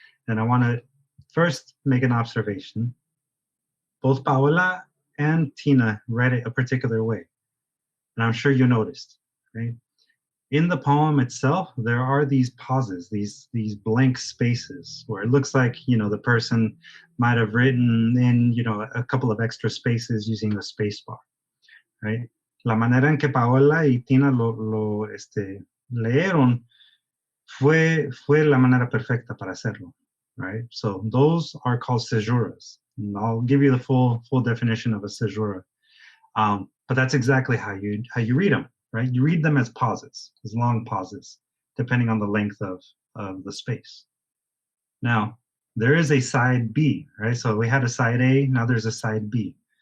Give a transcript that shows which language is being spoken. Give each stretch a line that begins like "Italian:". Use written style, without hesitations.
English: And I want to first make an observation. Both Paola and Tina read it a particular way. And I'm sure you noticed, right? In the poem itself, there are these pauses, these blank spaces where it looks like, the person might have written in, a couple of extra spaces using the space bar, right?
Spanish: La manera en que Paola y Tina lo leyeron fue la manera perfecta para hacerlo,
English: right? So those are called Sejuras. And I'll give you the full definition of a Sejura. But that's exactly how you read them, right? You read them as pauses, as long pauses, depending on the length of the space. Now, there is a side B, right? So we had a side A, now there's a side B.